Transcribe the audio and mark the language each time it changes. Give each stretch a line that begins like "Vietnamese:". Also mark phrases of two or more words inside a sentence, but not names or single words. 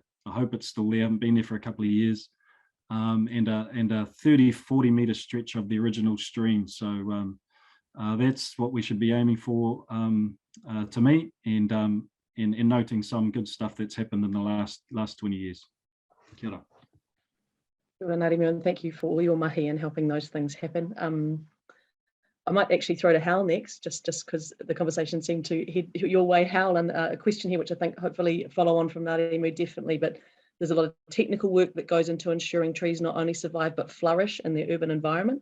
English: I hope it's still there. I haven't been there for a couple of years. And a 30-40 metre stretch of the original stream. So that's what we should be aiming for, to me, and noting some good stuff that's happened in the last 20 years.
Māori: Kia ora. Kia ora,
English: Ngāti Mion, thank you for all your mahi and helping those things happen. I might actually throw to Howell next, just because the conversation seemed to head your way, Howell, and a question here, which I think hopefully follow on from Ngāti Mion definitely, but there's a lot of technical work that goes into ensuring trees not only survive but flourish in their urban environment.